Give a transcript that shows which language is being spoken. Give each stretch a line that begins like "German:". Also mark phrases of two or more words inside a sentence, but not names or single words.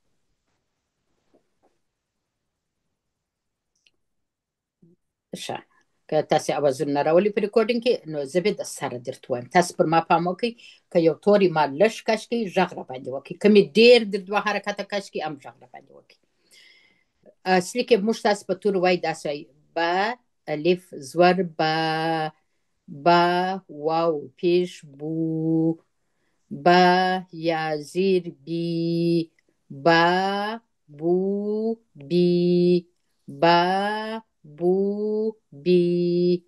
Pashto: ښه که تاسې اوازونه راولي په ریکارډینګ کې، نو زه به د سره درته وایم. تاسې پر ما پام وکړئ، که یو توری ما لږ کش کړي غږ را باندې وکړي، که مې ډېر در دوه حرکته کش کړي هم غږ را باندې وکړي. اصلي کې موږ تاسې په تور وایي داسې وایي. با الف زور با واو پیش بو، با یا زیر بی،
Arabic: با بو بی، با بو بی.